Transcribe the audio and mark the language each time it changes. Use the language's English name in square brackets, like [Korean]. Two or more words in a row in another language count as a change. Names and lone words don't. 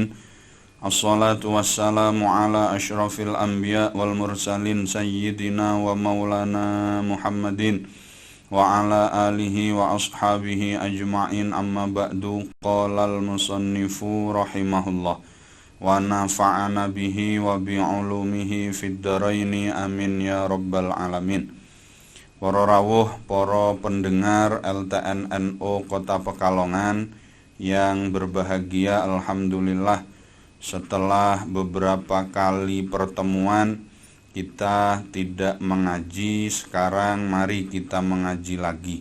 [Arabic] والصلاة والسلام على أشرف الأنبياء والمرسلين سيدنا ومولانا محمد وعلى آله وأصحابه أجمعين، أما بعد. قال المصنف رحمه الله ونفعنا به وبعلومه في الدارين آمين يا رب العالمين. [Javanese] Para rawuh, [Indonesian] para pendengar LTN-NU Kota Pekalongan yang berbahagia, alhamdulillah setelah beberapa kali pertemuan kita tidak mengaji, sekarang mari kita mengaji lagi.